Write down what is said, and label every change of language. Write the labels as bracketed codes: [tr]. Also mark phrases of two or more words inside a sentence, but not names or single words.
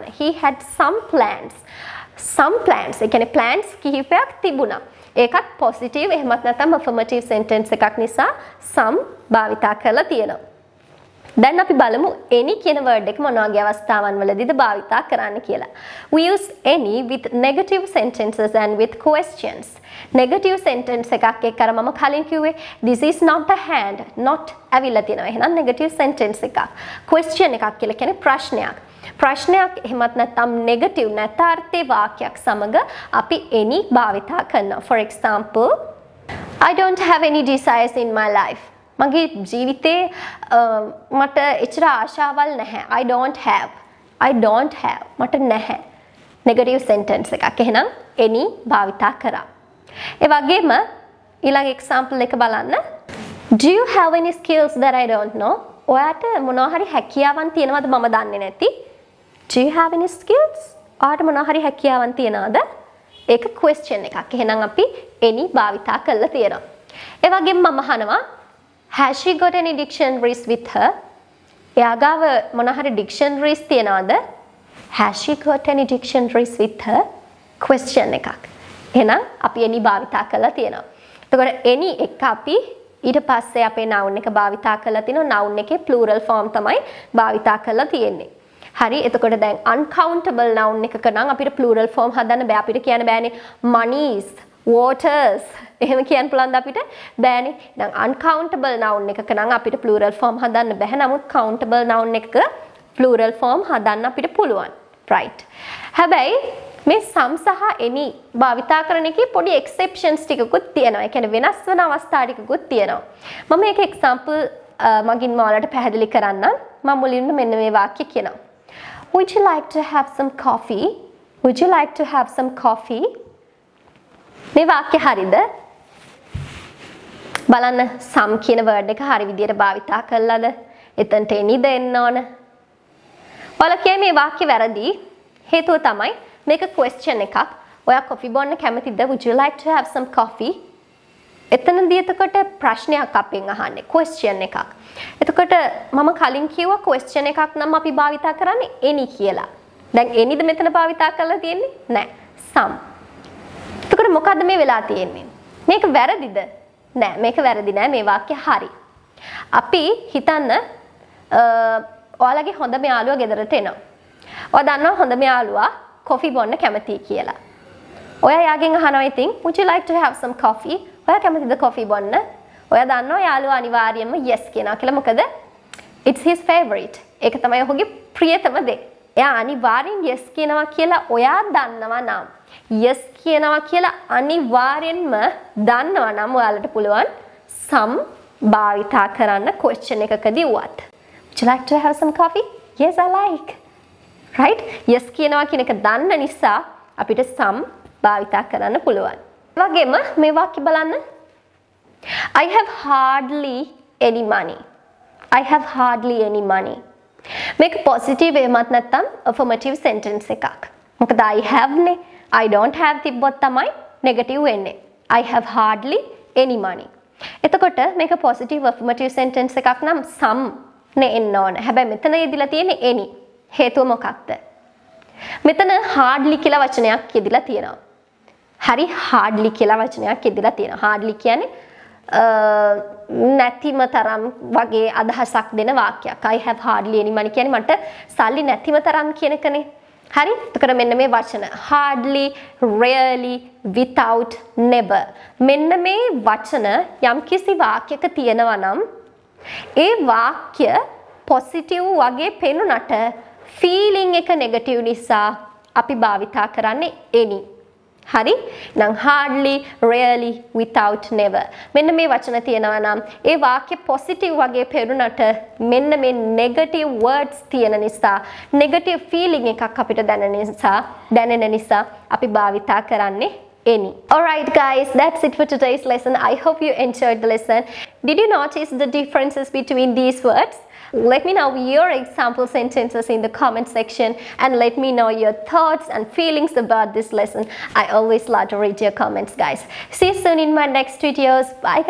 [en] He had some plans. Some plans. [si] ඒ කියන්නේ plans කිහිපයක් තිබුණා. ඒකත් positive එහෙමත් නැත්නම් [en] affirmative sentence [si] එකක් නිසා some භාවිතා කරලා තියෙනවා. දැන් අපි බලමු any කියන word එක මොන වගේ අවස්ථාවන් වලදීද භාවිතා කරන්න කියලා. [en] We use any with negative sentences and with questions. Negative sentence [si] එකක් එක්ක අර මම කලින් කිව්වේ [en] this is not a hand, not [si] ඇවිල්ලා තියෙනවා. එහෙනම් [en] negative sentence [si] එකක්. question එකක් කියලා කියන්නේ ප්‍රශ්නයක්. ප්‍රශ්නයක් එහෙමත් නැත්නම් negative නැතාර්ථේ වාක්‍යයක් සමග අපි any භාවිතා කරනවා. [en] For example, I don't have any desires in my life. [si] මගේ ජීවිතේ මට එච්චර ආශාවල් නැහැ. [en] I don't have. [si] මට නැහැ. [en] negative sentence [si] එකක්. එහෙනම් any භාවිතා කරා. ඒ වගේම ඊළඟ example එක බලන්න. [en] Do you have any skills that I don't know? [si] ඔයාට මොනවා හරි හැකියාවන් තියෙනවද මම දන්නේ නැති? [en] Do you have any skills? [si] ඔයාට මොනවා හරි හැකියාවන් තියනවද? ඒක question එකක්. එහෙනම් අපි any භාවිතා කරලා තියෙනවා. ඒ වගේම මම අහනවා [en] Has she got any dictionaries with her? [si] එයාගාව මොනවා හරි dictionaries තියනවද? [en] Has she got any dictionaries with her? [si] question එකක්. එහෙනම් අපි any භාවිතා කරලා තියෙනවා. එතකොට any එක අපි ඊට පස්සේ අපේ noun එක භාවිතා කරලා තිනවා. noun එකේ [en] plural form [si] තමයි භාවිතා කරලා තියෙන්නේ. හරි එතකොට දැන් [en] uncountable noun [si] එකක නම් අපිට [en] plural form [si] හදන්න බෑ. අපිට කියන්න බෑනේ [en] monies, waters. [si] එහෙම කියන්න පුළුවන්ද අපිට? බෑනේ. දැන් [en] uncountable noun [si] එකක නම් අපිට [en] plural form [si] හදන්න බෑ. නමුත් [en] countable noun [si] එකක [en] plural form [si] හදන්න අපිට පුළුවන්. right. හැබැයි මේ some සහ any භාවිතා කරන එකේ පොඩි exceptions ටිකකුත් තියෙනවා. ඒ කියන්නේ වෙනස් වෙන අවස්ථා ටිකකුත් තියෙනවා. මම මේක example මගින් ඔයාලට පැහැදිලි කරන්නම්. මම මුලින්ම මෙන්න මේ වාක්‍ය කියනවා. [en] Would you like to have some coffee? Would you like to have some coffee? [si] මේ වාක්‍ය හරිද? බලන්න some කියන word එක හරි විදියට භාවිතා කළාද? එතනට any දෙන්න ඕන. ඔයාලා කියන්නේ මේ වාක්‍ය වැරදි. හේතුව තමයි මේක question එකක්. ඔයා coffee බොන්න කැමතිද? [en] Would you like to have some coffee? [si] එතනදී එතකොට ප්‍රශ්නයක් අපෙන් අහන්නේ question එකක්. එතකොට මම කලින් කිව්වා question එකක් නම් අපි භාවිතා කරන්නේ any කියලා. දැන් anyද මෙතන භාවිතා කරලා තියෙන්නේ? නැහැ. some. එතකොට මොකද්ද මේ වෙලා තියෙන්නේ? මේක වැරදිද? නෑ මේක වැරදි නෑ මේ වාක්‍ය හරි. අපි හිතන්න ඔයාලගේ හොඳම යාළුවා ගෙදරට එනවා. ඔයා දන්නවා හොඳම යාළුවා කොෆි බොන්න කැමතියි කියලා. ඔයා යාගෙන් අහනවා ඉතින් [en] would you like to have some coffee? [si] ඔයා කැමතිද කොෆි බොන්න? ඔයා දන්නවා යාළුවා අනිවාර්යයෙන්ම yes කියනවා කියලා. [en] මොකද it's his favorite. [si] ඒක තමයි ඔහුගේ ප්‍රියතම දේ. එයා අනිවාර්යෙන් yes කියනවා කියලා ඔයා දන්නවා නම් yes කියනවා කියලා අනිවාර්යෙන්ම දන්නවා නම් ඔයාලට පුළුවන් some භාවිතා කරන්න question එකකදී වුවත්. [en] Would you like to have some coffee? Yes, I like. Right? Yes [si] කියනවා කියන එක දන්න නිසා අපිට some භාවිතා කරන්න පුළුවන්. ඒ වගේම මේ වාක්‍ය බලන්න. [en] I have hardly any money. I have hardly any money. [si] මේක positive එහෙමත් නැත්නම් [en] affirmative sentence [si] එකක්. මොකද [en] I have [si] නේ [en] I don't have [si] තිබ්බොත් තමයි negative වෙන්නේ. [en] I have hardly any money. [si] එතකොට මේක [en] positive affirmative sentence [si] එකක් නම් some නේ එන්න ඕන. හැබැයි මෙතන යෙදිලා තියෙන්නේ any. හේතුව මොකක්ද? මෙතන hardly කියලා වචනයක් යෙදිලා තියෙනවා. හරි hardly කියලා වචනයක් යෙදිලා තියෙනවා. hardly කියන්නේ නැතිම තරම් වගේ අදහසක් දෙන වාක්‍යයක්. [en] I have hardly any money [si] කියන්නේ මට සල්ලි නැතිම තරම් කියන එකනේ. හරි? එතකොට මෙන්න මේ වචන [en] hardly, rarely, without, never. [si] මෙන්න මේ වචන යම්කිසි වාක්‍යයක තියෙනවා නම් ඒ වාක්‍ය positive වගේ පෙනුනට feeling එක negative නිසා අපි භාවිතා කරන්නේ any. හරි? [en] නම් hardly, rarely, without, never. [si] මෙන්න මේ වචන තියෙනවා නම් ඒ වාක්‍ය positive වගේ පෙනුනට මෙන්න මේ [en] negative words [si] තියෙන නිසා [en] negative feeling [si] එකක් අපිට දැනෙන නිසා අපි භාවිතා කරන්නේ any. [en] Alright guys, that's it for today's lesson. I hope you enjoyed the lesson. Did you notice the differences between these words? Let me know your example sentences in the comment section and let me know your thoughts and feelings about this lesson. I always love to read your comments guys. See you soon in my next videos.